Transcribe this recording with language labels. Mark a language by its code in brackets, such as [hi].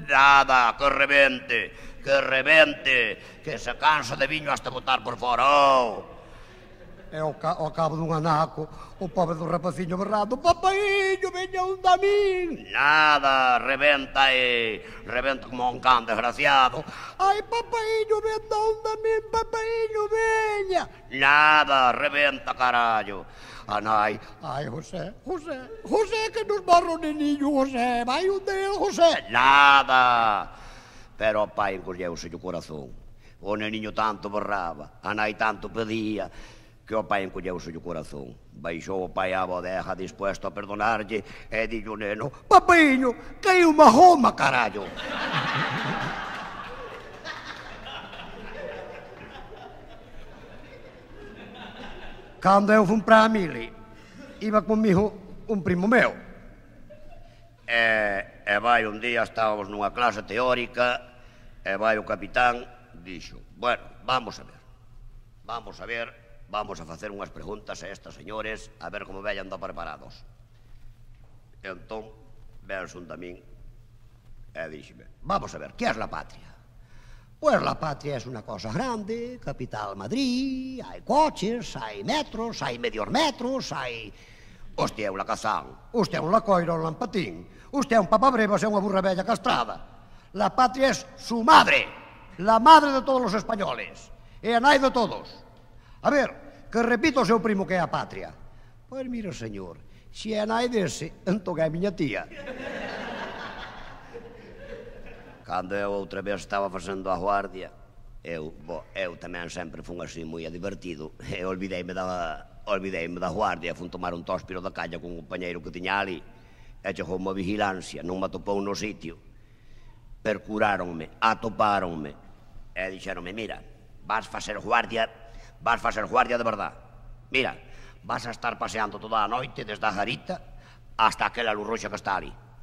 [gl] Nada, que rebente, que se cansa de viño hasta botar por fora, ó. E ao cabo dun anaco, o pobre do rapaciño berrando: papaíño, veña un da min. Nada, rebenta como un can desgraciado. Ai, papaíño, veña un da min, papaíño, veña. Nada, rebenta, carallo. Anai. Ai, José, que nos barra o neniño, José, vai un del, José. Nada. Pero o pai encolleuse o corazón. O neniño tanto berraba, a nai tanto pedía, que o pai encolleuse o corazón. Baixou o pai á bodega dispuesto a perdonarlle e dille o neno: papaíño, caiu unha goma, carallo. Cando eu fui para a mili, iba comigo un primo meu. E vai un día, estábamos nunha clase teórica, e vai o capitán, dixo: bueno, vamos a ver, vamos a facer unhas preguntas a estes señores, a ver como vellan do preparados. E entón, vense un tamén, e díxeme: vamos a ver, que é la patria? [es] Pues la patria es una cosa grande, capital Madrid, hay coches, hay metros, hay medios metros, hay... [gl] Hostia, un lacazán. Usted é un lacoiro, un lampatín. Usted é un papabrevas e unha burra bella castrada. [es] La patria es su madre, la madre de todos los españoles, [gl] e a nai de todos. A ver, que repito o seu primo que é a patria. Pois mira, señor, se é a nai dese, entón é a miña tía. Cando eu outra vez estaba facendo a guardia, eu tamén sempre fun así moi divertido, e olvideime da guardia, fun tomar un tóspiro da calla con un compañeiro que tiña ali, e chegou unha vigilancia, non me atopou no sitio, percuráronme, atopáronme, e dixeronme: mira, vas facer guardia de verdad, mira, vas a estar paseando toda a noite desde a garita hasta aquela luz roxa que está ali.